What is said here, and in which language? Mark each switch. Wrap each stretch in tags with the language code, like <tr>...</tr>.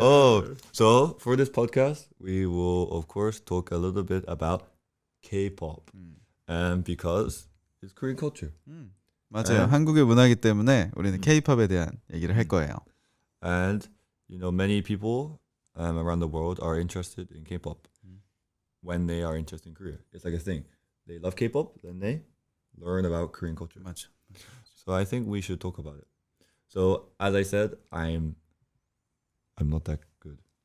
<en>Oh, so for this podcast, we will of course talk a little bit about K-pop, and because it's Korean culture.</en> <ko>맞아요. 한국의 문화이기 때문에 우리는 K-팝에 대한 얘기를 할 거예요.</ko> <en>And you know, many people around the world are interested in K-pop when they are interested in Korea. It's like a thing. They love K-pop, then they learn about Korean culture.</en> <ko>맞아.</ko> <en>So I think we should talk about it. So as I said, I'm not that good.</en>